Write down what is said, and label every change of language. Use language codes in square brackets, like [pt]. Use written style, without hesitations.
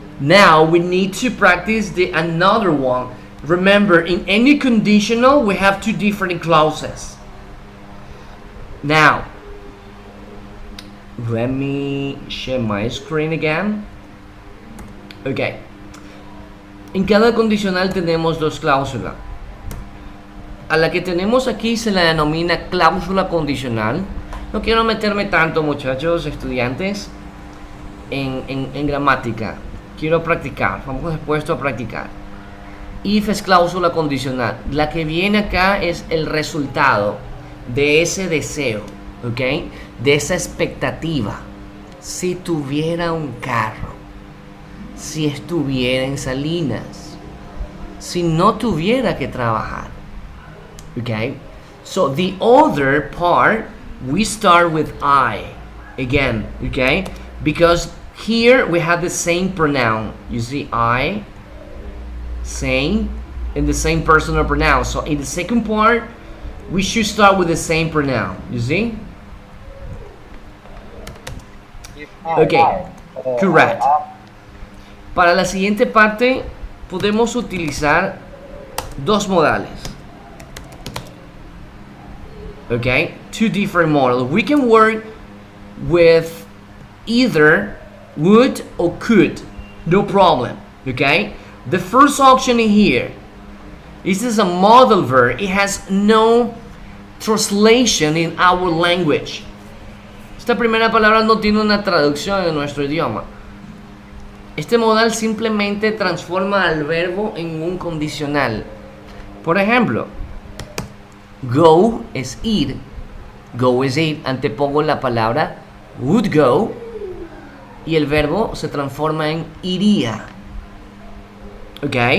[en] Now we need to practice another one. Remember, in any conditional, we have 2 different clauses. Now, let me share my screen again. Ok. [es] En cada condicional tenemos 2 cláusulas. A la que tenemos aquí se la denomina cláusula condicional. No quiero meterme tanto, muchachos, estudiantes, en gramática. Quiero practicar. Vamos después a practicar. If es cláusula condicional. La que viene acá es el resultado de ese deseo. ¿Ok? De esa expectativa. Si tuviera un carro, si estuviera en Salinas, si no tuviera que trabajar. [en] Okay? So the other part, we start with I again, okay? Because here we have the same pronoun. You see, I, same, and the same personal pronoun. So in the second part, we should start with the same pronoun. You see? Okay, correct. [es] Para la siguiente parte, podemos utilizar dos modales. [en] Okay, two different models. We can work with either would or could, no problem. Okay, the first option in here, this is a modal verb. It has no translation in our language. [es] Esta primera palabra no tiene una traducción en nuestro idioma. Este modal simplemente transforma al verbo en un condicional. Por ejemplo, go es ir. Go es ir. Antepongo la palabra [en] would go [es] y el verbo se transforma en iría. Ok.